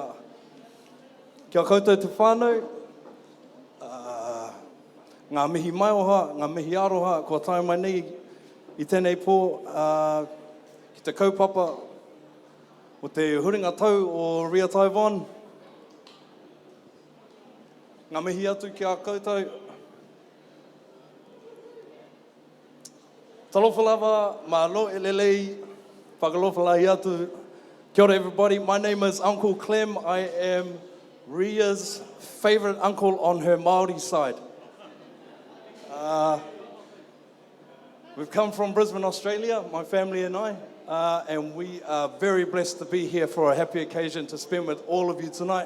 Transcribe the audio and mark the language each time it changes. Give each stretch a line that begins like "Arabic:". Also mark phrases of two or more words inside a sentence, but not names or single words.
Māori: Kia koutou te whānau, ngā mihi mai oha, ngā mihi aroha, kua tae mai nei I tēnei pō, ki te kaupapa, o te huringa tau o Riah Tayvon. Ngā mihi atu ki a koutou.
Samoan: Talofa lava,
Tongan: malo e lelei,
Niuean: whakalofa lahi atu.
Māori: Kia ora
English: everybody, my name is Uncle Clem. I am Riah's favourite uncle on her Māori side. We've come from Brisbane, Australia, my family and I. And we are very blessed to be here for a happy occasion to spend with all of you tonight.